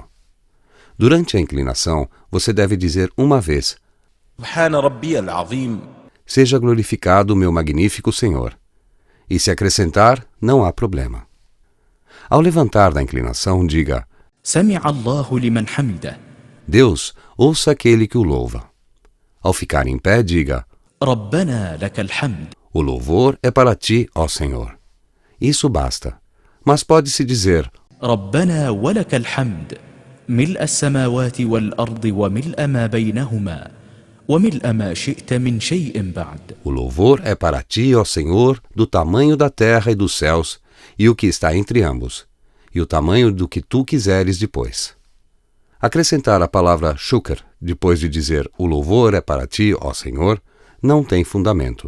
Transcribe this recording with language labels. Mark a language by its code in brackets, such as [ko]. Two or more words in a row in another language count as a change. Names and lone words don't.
[pt] Durante a inclinação, você deve dizer uma vez: seja glorificado meu magnífico Senhor. E se acrescentar, não há problema. Ao levantar da inclinação, diga: Deus, ouça aquele que o louva. Ao ficar em pé, diga: [ar] ربنا لك الحمد. [pt] O louvor é para ti, ó Senhor. Isso basta. Mas pode-se dizer: [ar] ربنا ولك الحمد ملء السماوات والأرض وملء ما بينهما وملء ما شئت من شيء بعد. [pt] O louvor é para ti, ó Senhor, do tamanho da terra e dos céus, e o que está entre ambos, e o tamanho do que tu quiseres depois. Acrescentar a palavra shukr depois de dizer o louvor é para ti, ó Senhor, não tem fundamento.